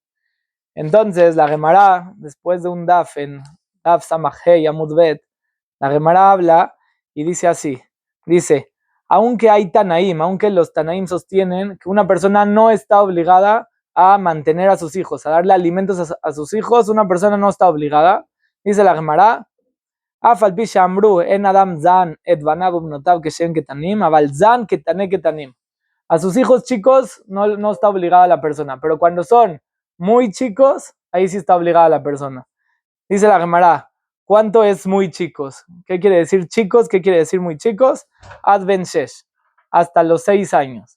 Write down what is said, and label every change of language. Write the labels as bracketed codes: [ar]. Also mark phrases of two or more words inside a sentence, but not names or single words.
[es] Entonces, la Gemara, después de un daf en [he] דף סמ״ה עמוד ב, [es] la Gemara habla y dice así, dice, aunque hay Tanaim, aunque los Tanaim sostienen que una persona no está obligada a mantener a sus hijos, a darle alimentos a sus hijos, una persona no está obligada, dice la Gemara, [he] אף על פי שאמרו אין אדם זן את בניו ובנותיו כשהם קטנים אבל זן קטני קטנים. [es] A sus hijos chicos no está obligada la persona, pero cuando son muy chicos, ahí sí está obligada la persona. Dice la Gemara, ¿cuánto es muy chicos? ¿Qué quiere decir chicos? ¿Qué quiere decir muy chicos? [he] עד בן שש, [es] hasta los 6 años.